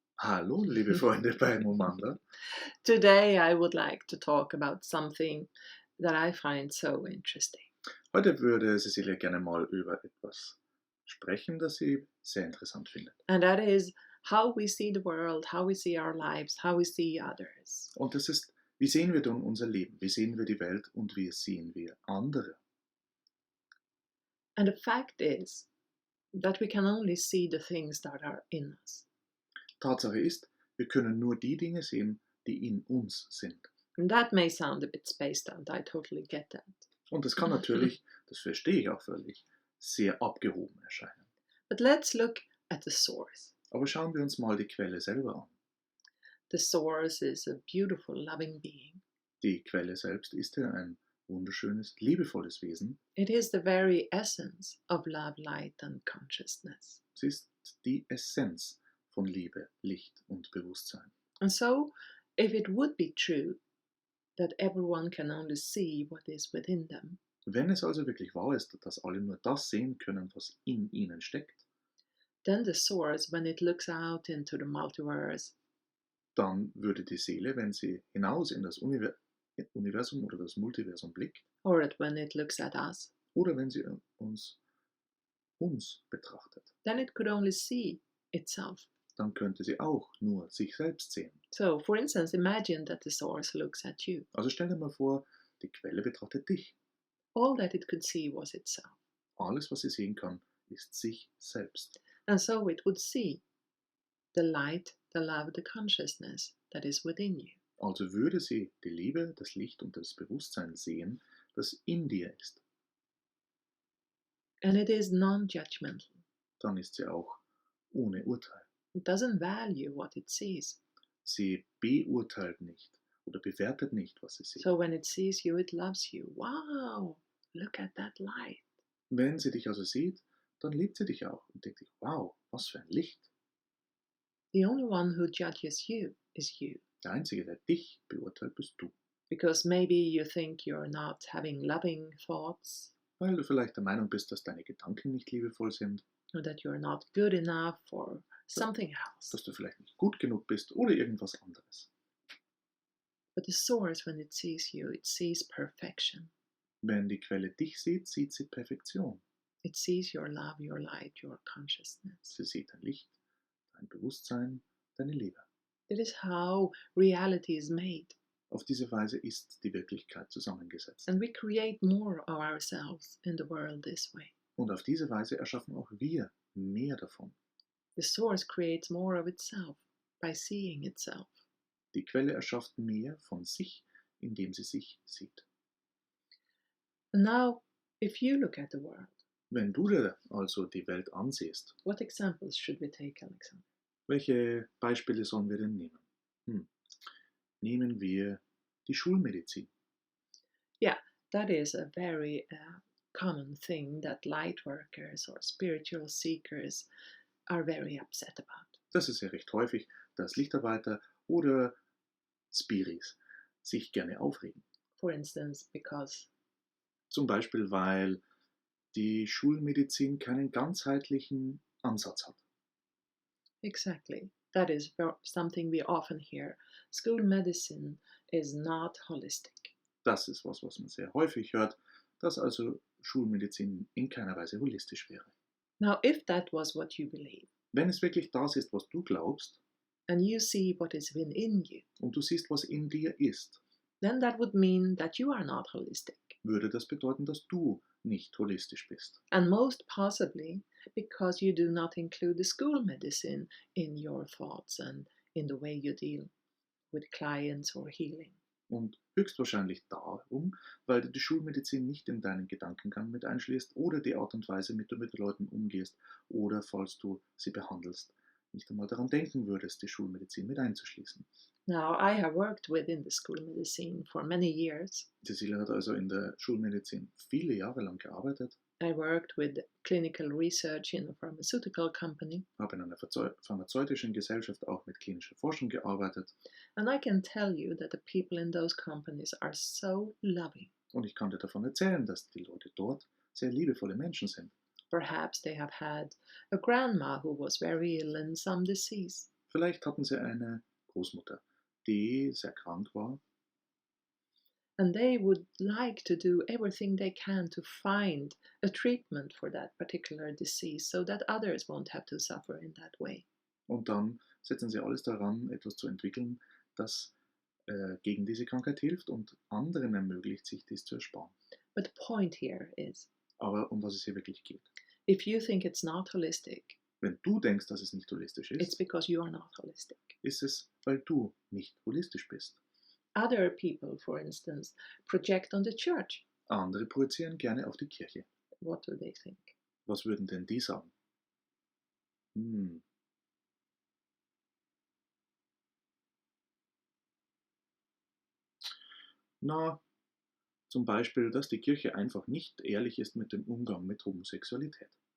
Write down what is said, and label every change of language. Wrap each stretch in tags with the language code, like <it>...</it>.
<de>Hallo, liebe Freunde bei Momanda.</de> <en>Today, I would like to talk about something that I find so interesting.</en> <de>Heute würde Cecilia gerne mal über etwas sprechen, das sie sehr interessant findet.</de> <en>And that is how we see the world, how we see our lives, how we see others.</en> <de>Und das ist, wie sehen wir dann unser Leben? Wie sehen wir die Welt und wie sehen wir andere?</de> <en>And the fact is that we can only see the things that are in us.</en> <de>Tatsache ist, wir können nur die Dinge sehen, die in uns sind.</de> <en>And that may sound a bit spaced out, I totally get that.</en> <de>Und das kann natürlich, das verstehe ich auch völlig, sehr abgehoben erscheinen.</de> <en>But let's look at the source.</en> <de>Aber schauen wir uns mal die Quelle selber an.</de> <en>The source is a beautiful, loving being.</en> <de>Die Quelle selbst ist ja ein wunderschönes, liebevolles Wesen.</de> <en>It is the very essence of love, light, and consciousness.</en> <de>Sie ist die Essenz von Liebe, Licht und Bewusstsein.</de> <en>And so, if it would be true that everyone can only see what is within them,</en> <de>Wenn es also wirklich wahr ist, dass alle nur das sehen können, was in ihnen steckt,</de> <en>then the source, when it looks out into the multiverse,</en> <de>dann würde die Seele, wenn sie hinaus in das Universum oder das Multiversum blickt,</de> <en>or when it looks at us,</en> <de>oder wenn sie uns betrachtet,</de> <en>then it could only see itself.</en> <de>dann könnte sie auch nur sich selbst sehen.</de> <en>So, for instance, imagine that the source looks at you.</en> <de>Also stell dir mal vor, die Quelle betrachtet dich.</de> <en>All that it could see was itself.</en> <de>Alles, was sie sehen kann, ist sich selbst.</de> <en>And so it would see the light, the love, the consciousness that is within you.</en> <de>Also würde sie die Liebe, das Licht und das Bewusstsein sehen, das in dir ist.</de> <en>And it is non-judgmental.</en> <de>Dann ist sie auch ohne Urteil.</de> <en>It doesn't value what it sees.</en> <de>Sie beurteilt nicht oder bewertet nicht, was sie sieht.</de> <en>So when it sees you, it loves you. Wow, look at that light.</en> <de>Wenn sie dich also sieht, dann liebt sie dich auch und denkt sich, wow, was für ein Licht.</de> <en>The only one who judges you is you.</en> <de>Der Einzige, der dich beurteilt, bist du.</de> <en>Because maybe you think you're not having loving thoughts,</en> <de>Weil du vielleicht der Meinung bist, dass deine Gedanken nicht liebevoll sind,</de> <en>or that you're not good enough, or something else.</en> <de>dass du vielleicht nicht gut genug bist oder irgendwas anderes.</de> <en>But the source, when it sees perfection.</en> <de>Wenn die Quelle dich sieht, sieht sie Perfektion.</de> <en>It sees your love, your light, your consciousness.</en> <de>Sie sieht dein Licht, dein Bewusstsein, deine Liebe.</de> <en>That is how reality is made.</en> <de>Auf diese Weise ist die Wirklichkeit zusammengesetzt.</de> <en>And we create more of ourselves in the world this way.</en> <de>Und auf diese Weise erschaffen auch wir mehr davon.</de> <en>The source creates more of itself by seeing itself.</en> <de>Die Quelle erschafft mehr von sich, indem sie sich sieht.</de> <en>And now, if you look at the world,</en> <de>Wenn du dir also die Welt ansiehst,</de> <en>what examples should we take, Alexander?</en> <de>welche Beispiele sollen wir denn nehmen? Nehmen wir die Schulmedizin.</de> <en>Yeah, that is a very common thing that light workers or spiritual seekers are very upset about.</en> <de>Das ist ja recht häufig, dass Lichtarbeiter oder Spiris sich gerne aufregen.</de> <en>For instance, because</en> <de>Zum Beispiel, weil die Schulmedizin keinen ganzheitlichen Ansatz hat.</de> <en>exactly, that is something we often hear. School medicine is not holistic.</en> <de>Das ist was man sehr häufig hört, dass also Schulmedizin in keiner Weise holistisch wäre.</de> <en>Now, if that was what you believe,</en> <de>Wenn es wirklich das ist, was du glaubst,</de> <en>and you see what is within you,</en> <de>und du siehst, was in dir ist,</de> <en>then that would mean that you are not holistic.</en> <de>würde das bedeuten, dass du nicht holistisch bist.</de> <en>And most possibly because you do not include the school medicine in your thoughts and in the way you deal with clients or healing.</en> <de>Und höchstwahrscheinlich darum, weil du die Schulmedizin nicht in deinen Gedankengang mit einschließt oder die Art und Weise, mit der du mit den Leuten umgehst oder falls du sie behandelst, nicht einmal daran denken würdest, die Schulmedizin mit einzuschließen.</de> <en>Now, I have worked within the school medicine for many years.</en> <de>Cecilia hat also in der Schulmedizin viele Jahre lang gearbeitet,</de> <en>I worked with clinical research in a pharmaceutical company,</en> <de>habe in einer pharmazeutischen Gesellschaft auch mit klinischer Forschung gearbeitet</de> <en>and I can tell you that the people in those companies are so loving.</en> <de>und ich kann dir davon erzählen, dass die Leute dort sehr liebevolle Menschen sind.</de> <en>Perhaps they have had a grandma who was very ill in some disease.</en> <de>Vielleicht hatten sie eine Großmutter, die sehr krank war,</de> <en>And they would like to do everything they can to find a treatment for that particular disease so that others won't have to suffer in that way.</en> <de>und dann setzen sie alles daran, etwas zu entwickeln, das gegen diese Krankheit hilft und anderen ermöglicht, sich dies zu ersparen.</de> <en>But the point here is,</en> <de>Aber um was es hier wirklich geht.</de> <en>if you think it's not holistic,</en> <de>Wenn du denkst, dass es nicht holistisch</de> <en>it's</en> <de>ist,</de> <en>because you are not holistic.</en> <de>ist es, weil du nicht holistisch bist.</de> <en>Other people, for instance, project on the church.</en> <de>Andere projizieren gerne auf die Kirche.</de> <en>What do they think?</en> <de>Was würden denn die sagen? Na, zum Beispiel, dass die Kirche einfach nicht ehrlich ist mit dem Umgang mit Homosexualität.</de>